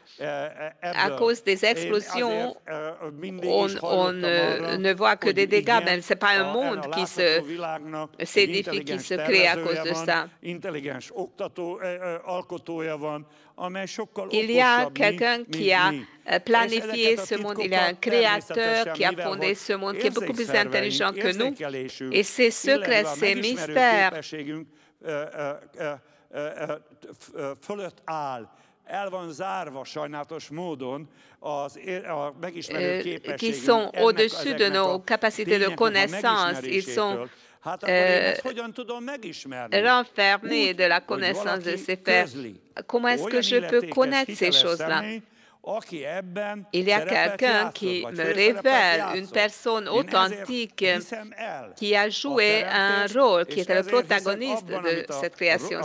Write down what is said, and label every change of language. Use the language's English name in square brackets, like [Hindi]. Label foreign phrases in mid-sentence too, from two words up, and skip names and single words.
[French] À cause des explosions, on ne voit que des dégâts, mais ce n'est pas un monde qui s'édifie, qui se crée à cause de ça. Il y a quelqu'un qui a planifié ce monde, il y a un créateur qui a fondé ce monde, qui est beaucoup plus intelligent que nous. Et ces secrets, ces mystères, [Hungarian] fölött áll, el van zárva sajnálatos módon [French] qui sont au-dessus de nos capacités de connaissance. Ils sont renfermés de la connaissance de ces faits. Comment est-ce que je peux connaître ces choses-là? Il y a quelqu'un qui me révèle, une personne authentique qui a joué un rôle, qui était le protagoniste de cette création.